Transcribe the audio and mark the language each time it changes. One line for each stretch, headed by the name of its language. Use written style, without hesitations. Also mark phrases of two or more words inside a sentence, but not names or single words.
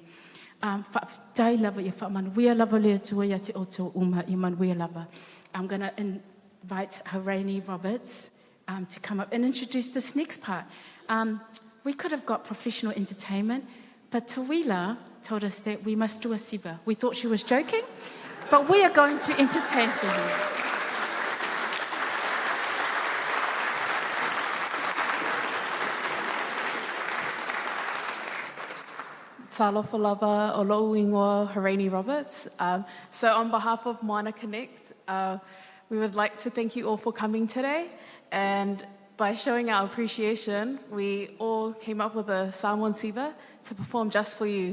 English: I'm going to invite Hereine Roberts to come up and introduce this next part. We could have got professional entertainment, but Teuila told us that we must do a siva. We thought she was joking, but we are going to entertain for you.
Samoan: Talofa lava o lo'u ingoa Hereine Roberts.
English: So on behalf of Moana Connect, we would like to thank you all for coming today. And by showing our appreciation, we all came up with a Samoan siva to perform just for you.